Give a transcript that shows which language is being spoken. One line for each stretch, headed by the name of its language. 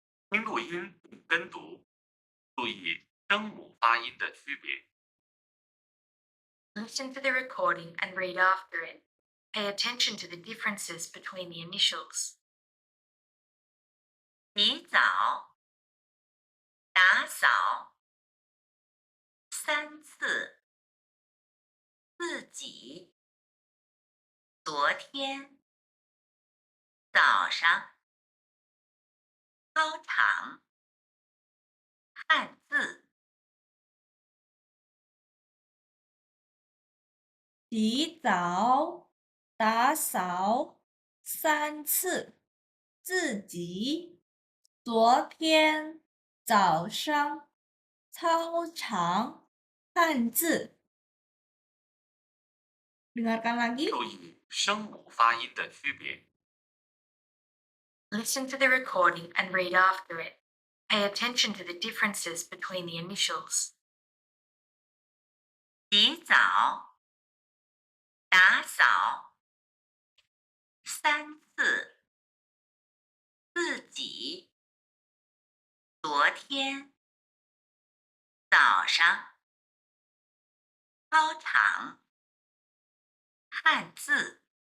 Chinese: 听录音并跟读，注意声母发音的区别。
English: Listen to the recording and read after it. Pay attention to the differences between the initials.
Chinese: 洗澡，打扫，3次，自己，昨天，早上，操场，汉字，洗澡，打扫3次，自己，昨天，早上，操场，汉字.
Indonesian: Dengarkan lagi.
Chinese: 注意声母发音的区别。
English: Listen to the recording and read after it. Pay attention to the differences between the initials.
Chinese: 洗澡，打扫，3次，自己，昨天，早上，操场，汉字，